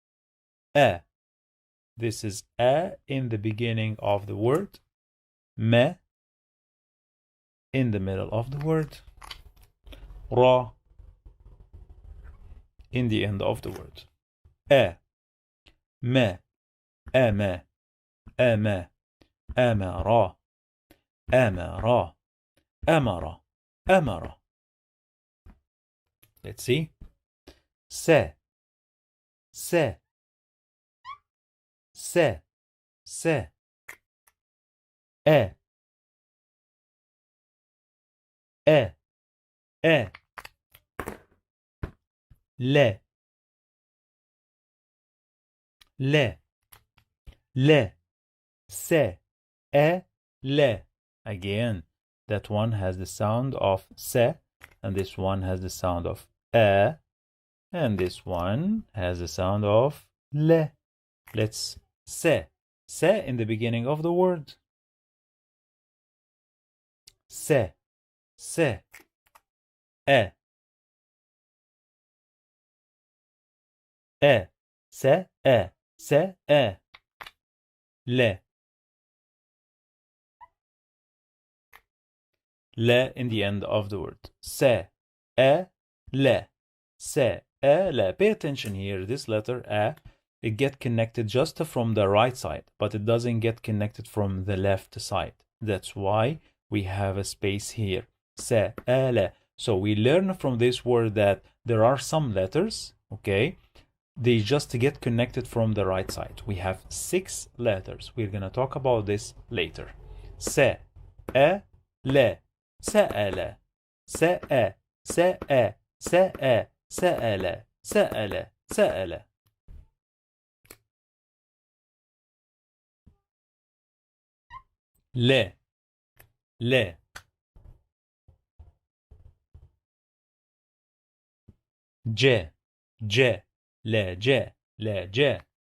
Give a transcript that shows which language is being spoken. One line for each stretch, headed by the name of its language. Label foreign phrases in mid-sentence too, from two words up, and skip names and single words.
English: This is in the beginning of the word. Me in the middle of the word. Ra in the end of the word. E, me, eme, eme, amara, amara, amara, amara. Let's see. Se, se, se, se. E, e, e. Le, le, le, se, e, le. Again, that one has the sound of se, and this one has the sound of e, and this one has the sound of le. Let's se in the beginning of the word. Se, e, se, le. Le in the end of the word. Se, le. Se, le. Pay attention here. This letter it get connected just from the right side, but it doesn't get connected from the left side. That's why we have a space here. Se, le. So we learn from this word that there are some letters, okay, they just get connected from the right side. We have 6 letters. We're gonna talk about this later. Se, le.
Arabic: سأل سأ سأ سأ سأل سأل سأل. ل ل. ج ج لا ج لا ج.